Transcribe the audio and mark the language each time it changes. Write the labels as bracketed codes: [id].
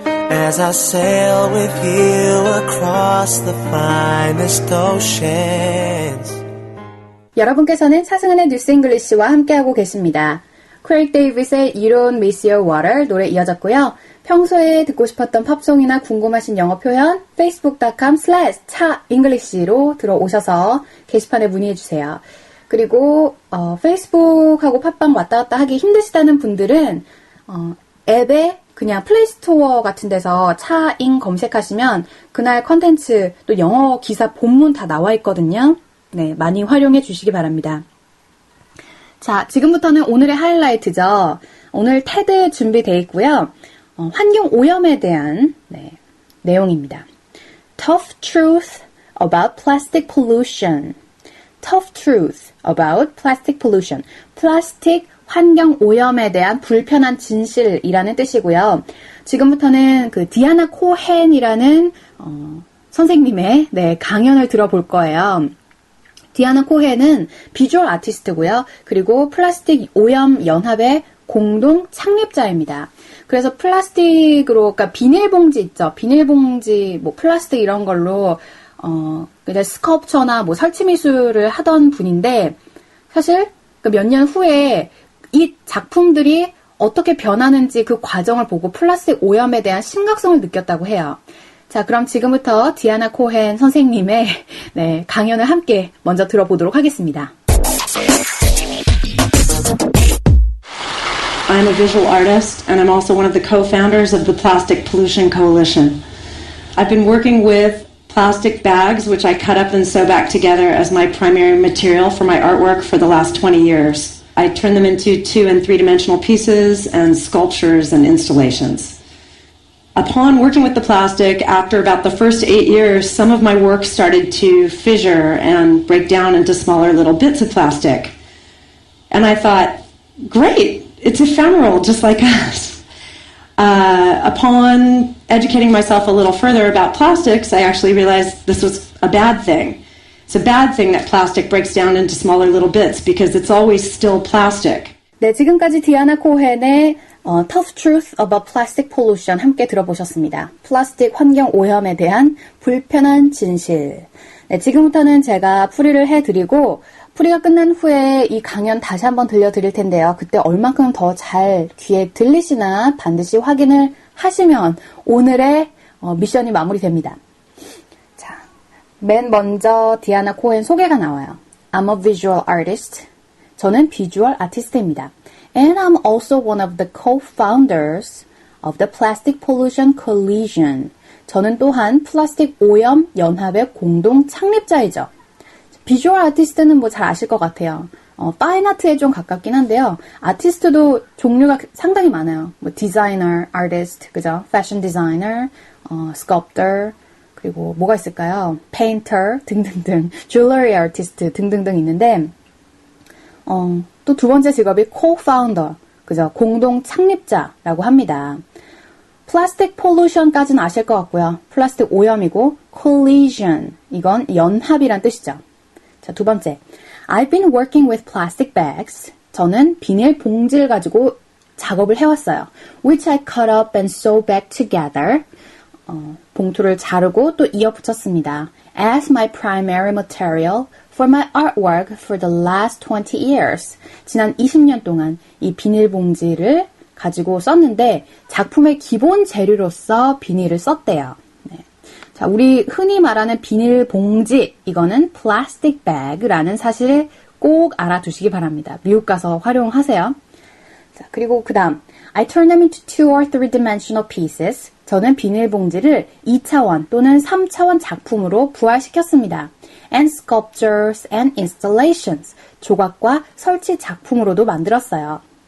[en] As I sail with you across the finest oceans. [ko] 여러분께서는 차승은의 뉴스 잉글리시와 함께하고 계십니다. 크레이크 데이빗의 You Don't Miss Your Water 노래 이어졌고요. 평소에 듣고 싶었던 팝송이나 궁금하신 영어 표현 facebook.com/차잉글리시로 들어오셔서 게시판에 문의해주세요. 그리고 페이스북하고 팟빵 왔다 갔다 하기 힘드시다는 분들은 앱에 그냥 플레이스토어 같은 데서 차잉 검색하시면 그날 컨텐츠 또 영어 기사 본문 다 나와 있거든요. 네, 많이 활용해 주시기 바랍니다. 자, 지금부터는 오늘의 하이라이트죠. 오늘 테드 준비되어 있고요. 환경 오염에 대한 내용입니다. [en] Tough truth about plastic pollution. Tough truth about plastic pollution. [ko] 플라스틱 환경 오염에 대한 불편한 진실이라는 뜻이고요. 지금부터는 그 디아나 코헨이라는 선생님의 강연을 들어볼 거예요. 디아나 코헨은 비주얼 아티스트고요. 그리고 플라스틱 오염 연합의 공동 창립자입니다. 그래서 플라스틱으로, 그러니까 비닐봉지 있죠. 비닐봉지, 뭐 플라스틱 이런 걸로 이제 스컬프처나 뭐 설치미술을 하던 분인데, 사실 몇 년 후에 이 작품들이 어떻게 변하는지 그 과정을 보고 플라스틱 오염에 대한 심각성을 느꼈다고 해요. 자, 그럼 지금부터 디아나 코헨 선생님의 강연을 함께 먼저 들어보도록 하겠습니다. [en] I'm a visual artist, and I'm also one of the co-founders of the Plastic Pollution Coalition. I've been working with plastic bags, which I cut up and sew back together as my primary material for my artwork for the last 20 years. I turn them into 2- and 3-dimensional pieces and sculptures and installations. Upon working with the plastic, after about the first 8 years, some of my work started to fissure and break down into smaller little bits of plastic. And I thought, great, it's ephemeral, just like us. Upon educating myself a little further about plastics, I actually realized this was a bad thing. It's a bad thing that plastic breaks down into smaller little bits because it's always still plastic. [ko] 네, 지금까지 디아나 코헨의 Tough Truth About Plastic Pollution 함께 들어보셨습니다. 플라스틱 환경 오염에 대한 불편한 진실. 네, 지금부터는 제가 풀이를 해드리고 풀이가 끝난 후에 이 강연 다시 한번 들려드릴 텐데요. 그때 얼만큼 더 잘 귀에 들리시나 반드시 확인을 하시면 오늘의 미션이 마무리됩니다. 자, 맨 먼저 디아나 코헨 소개가 나와요. [en] I'm a visual artist. [ko] 저는 비주얼 아티스트입니다. [en] And I'm also one of the co-founders of the Plastic Pollution Coalition. [ko] 저는 또한 플라스틱 오염 연합의 공동 창립자이죠. 비주얼 아티스트는 뭐 잘 아실 것 같아요. 파인 아트에 좀 가깝긴 한데요. 아티스트도 종류가 상당히 많아요. 뭐 디자이너, 아티스트, 그죠? 패션 디자이너, 스culptor, 그리고 뭐가 있을까요? 페인터 등등등, 줄러리 아티스트 등등등 있는데 또 두 번째 직업이 co-founder, 그죠? 공동 창립자라고 합니다. 플라스틱 폴루션까지는 아실 것 같고요. 플라스틱 오염이고 collision, 이건 연합이란 뜻이죠. 자, 두 번째. [en] I've been working with plastic bags. [ko] 저는 비닐 봉지를 가지고 작업을 해왔어요. [en] Which I cut up and sew back together. [ko] 봉투를 자르고 또 이어붙였습니다. [en] As my primary material for my artwork for the last 20 years. [ko] 지난 20년 동안 이 비닐 봉지를 가지고 썼는데 작품의 기본 재료로서 비닐을 썼대요. 네. 자, 우리 흔히 말하는 비닐 봉지, 이거는 plastic bag라는 사실을 꼭 알아두시기 바랍니다. 미국 가서 활용하세요. 자, 그리고 그 다음 [en] I turn them into 2- or 3-dimensional pieces. [ko] 저는 비닐 봉지를 2차원 또는 3차원 작품으로 부활시켰습니다. [en] And sculptures and installations. [ko] 조각과 설치 작품으로도 만들었어요.